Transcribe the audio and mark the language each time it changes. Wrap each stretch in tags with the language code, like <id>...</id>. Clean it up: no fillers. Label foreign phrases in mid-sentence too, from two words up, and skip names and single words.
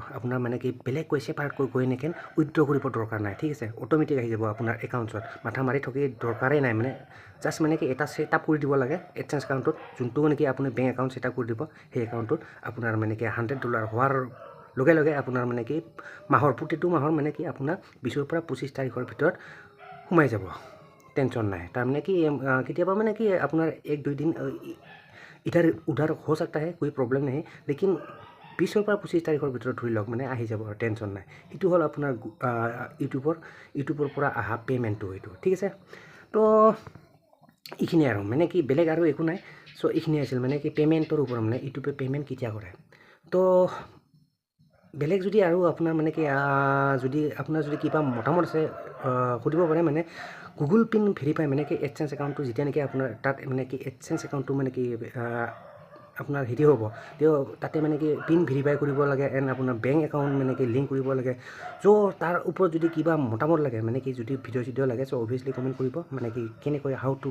<as>আপোনাৰ মানে কি বেলেগকৈ ছেপাৰেটকৈ গৈ এনেকৈ উইথড্ৰ কৰিব দৰকাৰ নাই ঠিক আছে অট'মেটিক আহি যাব আপোনাৰ একাউণ্টছত মাথা মাৰি থকি দৰকাৰেই নাই মানে জাষ্ট মানে কি এটা ছেটআপ কৰি দিব লাগে এডচেঞ্চ একাউণ্টটোত যোনটো মানে কি আপুনি</as> <en>bank account</en> <as>ছেটআপ কৰি দিব সেই একাউণ্টটোত আপোনাৰ মানে কি $100 হোৱাৰ লগে আপোনাৰ মানে কি প্ৰতিটো মাহৰ মানে কি আপোনাৰ 20ৰ পৰা 25 তাৰিখৰ ভিতৰত সোমাই যাব টেনশ্যন নাই তাৰমানে কি কেতিয়াবা মানে কি আপোনাৰ 1-2 দিন</as> <hi>उधर हो सकता है कोई प्रॉब्लम नहीं लेकिन</hi> <as>20ৰ পৰা 25 তাৰিখৰ ভিতৰত ধৰি লওক মানে আহি যাব আৰু টেনশ্যন নাই সেইটো হ'ল আপোনাৰ ইউটিউবৰ পৰা অহা পে'মেণ্টটো এইটো ঠিক আছে তো এইখিনি আৰু মানে কি বেলেগ আৰু একো নাই চ' এইখিনি আছিল মানে কি পে'মেণ্টৰ ওপৰত মানে ইউটিউবে পে'মেণ্ট কেতিয়া কৰে তো বেলেগ যদি আৰু আপোনাৰ মানে কি যদি আপোনাৰ যদি কিবা মতামত আছে সুধিব পাৰে মানে</as> <en>Google pin verify</en> <as>মানে কি এডচেঞ্চ একাউণ্টটো যেতিয়া নেকি আপোনাৰ তাত মানে কি এডচেঞ্চ একাউণ্টটো মানে কি আপোনাৰ হেৰি হ'ব তেওঁ তাতে মানে কি</as> <en>pin verify</en> <as>কৰিব লাগে এণ্ড আপোনাৰ</as> <en>bank account</en> <as>মানে কি লিংক কৰিব লাগে চ' তাৰ ওপৰত যদি কিবা মতামত লাগে মানে কি যদি ভিডিঅ' লাগে</as> <en>so obviously</en> <as>কমেণ্ট কৰিব মানে কি কেনেকৈ হাউ</as>